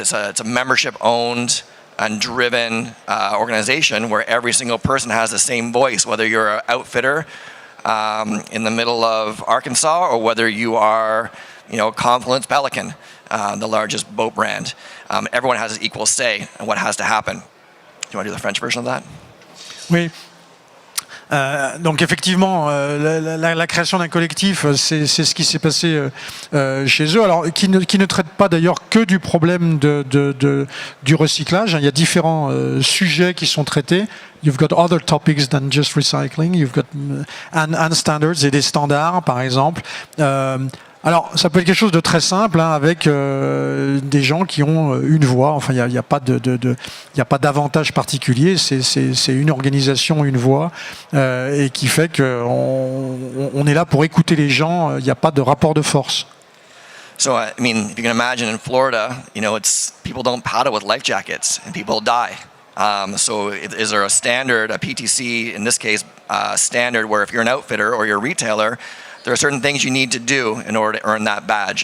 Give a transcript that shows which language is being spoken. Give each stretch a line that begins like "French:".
English: It's a membership-owned and driven organization where every single person has the same voice, whether you're an outfitter in the middle of Arkansas or whether you are, Confluence Pelican, the largest boat brand. Everyone has an equal say in what has to happen. Do you want to do the French version of that?
French: Oui. Donc effectivement, la création d'un collectif, c'est ce qui s'est passé chez eux. Alors, qui ne traite pas d'ailleurs que du problème du recyclage. Il y a différents sujets qui sont traités.
English: You've got other topics than just recycling. You've got and standards
French: et des standards, par exemple. Alors, ça peut être quelque chose de très simple, avec des gens qui ont une voix. Enfin, il n'y a pas d'avantage particulier. C'est une organisation, une voix, et qui fait qu'on est là pour écouter les gens. Il n'y a pas de rapport de force.
English: So, if you can imagine in Florida, it's people don't paddle with life jackets and people die. So is there a standard, a PTC, in this case, standard where if you're an outfitter or you're a retailer, there are certain things you need to do in order to earn that badge.